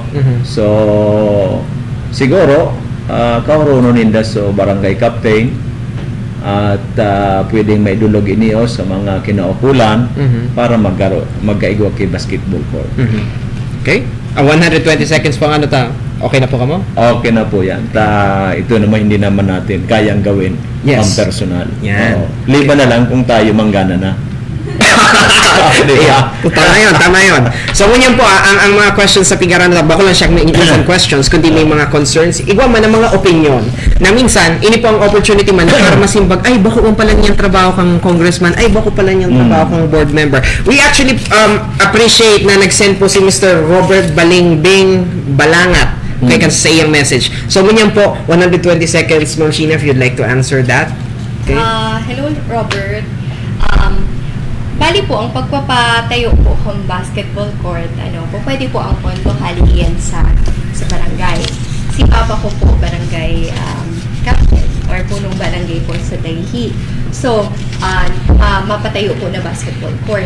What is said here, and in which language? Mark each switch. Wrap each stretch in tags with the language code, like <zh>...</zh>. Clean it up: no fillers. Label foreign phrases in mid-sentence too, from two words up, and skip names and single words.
<bik>So siguro kaurono ninda so barangay captain at pwedeng maidulog iniyo sa mga kinaukulan para magkaigwa kay basketball court. Okay? 120 seconds po ang ano ta. Okay na po kamo? Okay na po yan.</bik> <tl>Ito naman hindi naman natin kayang gawin</tl> <en>Yes.</en> <tl>ang personal. Yan.</tl> <bik>Liba na lang kung tayo manggana na. Yeah. Tama yun. So, ngunyan po, ang mga questions sa pigaran na bako lang siya may</bik> <en>interesting questions,</en> <bik>kundi may mga concerns, igwa man ang mga opinion, na minsan, ini po ang opportunity man para masimbag, ay, bako mo pala niyang trabaho kang congressman, ay, bako pala niyang trabaho kang</bik> <en>board member. We actually appreciate</en> <bik>na nag-send po si</bik> <en>Mr.</en> <bik>Robert Balingbing Balangat. Okay, kan sa iyang message. So, ngunyan po, 120 seconds, Ma'am Sheena,</bik> <en>if you'd like to answer that.</en> <bik>Okay?</bik> <en>Hello, Robert.</en> <bik>Bali po, ang pagpapatayo po ng basketball court, pwede po ang pondo halian sa barangay.</bik> <tl>Si Papa ko po, barangay captain or punong barangay po sa Daihi. So, mapatayo po na basketball court.</tl>